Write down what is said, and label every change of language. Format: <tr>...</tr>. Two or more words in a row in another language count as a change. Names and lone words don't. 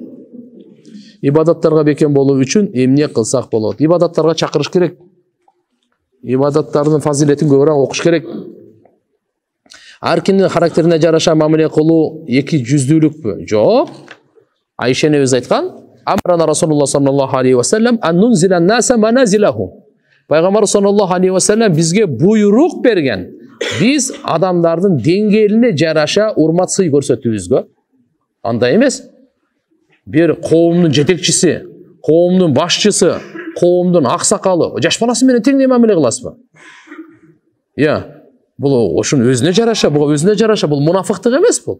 <ky>Ибадаттарга бекем болуу үчүн эмне кылсак болот? Ибадаттарга чакырыш керек. Ибадаттардын фазилетин көбүрөөк окуш керек. Ар кимдин характерине жараша мамиле кылуу эки жүздүүлүкпү? Жок. Айша энебиз айткан,</ky> <ar>أمرنا رسول الله صلى الله عليه وسلم أن ننزل الناس منازلهم.</ar> <ky>Пайгамбар</ky> <ar>صلى الله عليه وسلم</ar> <ky>бизге буйрук берген. Биз адамдардын деңгээлине жараша урмат сый көрсөтүүбүзгө. Андай эмес. Bir коомдун жетекчиси, коомдун башчысы, коомдун аксакалы, жаш баласы менен тең мамиле кыласызбы? Бул ошун өзүнө жараша, буга өзүнө жараша, бул мунафыктык эмес бул.</ky>